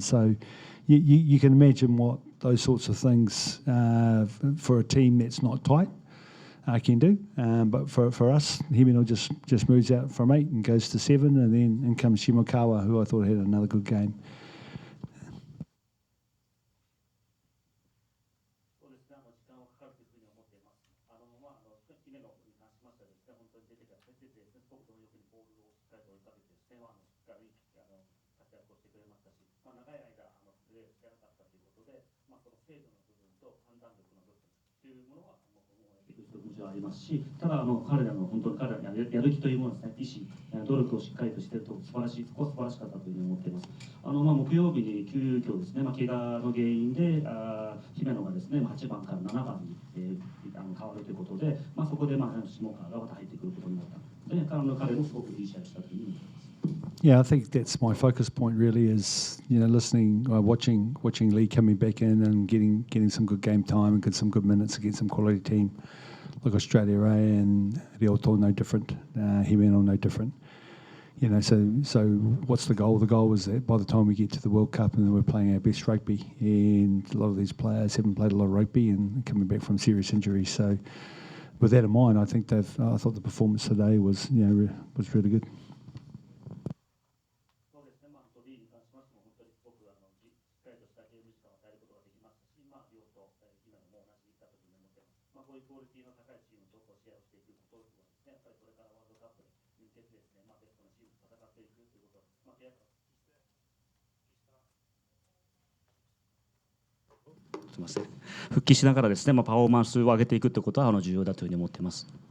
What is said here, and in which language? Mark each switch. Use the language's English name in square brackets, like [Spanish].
[English] So you can imagine what those sorts of things for a team that's not tight can do. But for us, Himeno just moves out from 8 and goes to 7, and then in comes Shimokawa, who I thought had another good game. [Japanese] そうですね、時間はかかるというふうに思っています。姫野に関しましてはですね、本当に出てですね、すごく貪欲にボールをしっかりと追いかけてですね、しっかり活躍をしてくれましたし、長い間プレーしてなかったということで、その精度の部分と判断力の部分というものはもちろんありますし、ただ彼らのやる気というものですね、意思、努力をしっかりとしていると素晴らしかったというふうに思っています。木曜日に急遽ですね、怪我の原因で姫野がですね、8番から7番に、変わるということで、そこで下川がまた入ってくることになったので、彼もすごくいい試合をしたというふうに思います。 [English] Yeah, I think that's my focus point really is, listening, watching Lee coming back in and getting some good game time and get some good minutes against some quality team like Australia A and Rioto no different, Himeno no different. So what's the goal? The goal was that by the time we get to the World Cup and we're playing our best rugby, and a lot of these players haven't played a lot of rugby and coming back from serious injuries. So with that in mind, I thought the performance today was really good. [Japanese] そうですね、リーに関しましても本当にすごくしっかりとしたゲーム時間を与えることができましたし、両と姫野も同じだというふうに思っています。こういうクオリティの高いチームと試合をしていくことはですね、やっぱりこれからワールドカップに向けてですね、ベストなチームと戦っていくということを、すみません、復帰しながらですね、パフォーマンスを上げていくということは重要だというふうに思っています。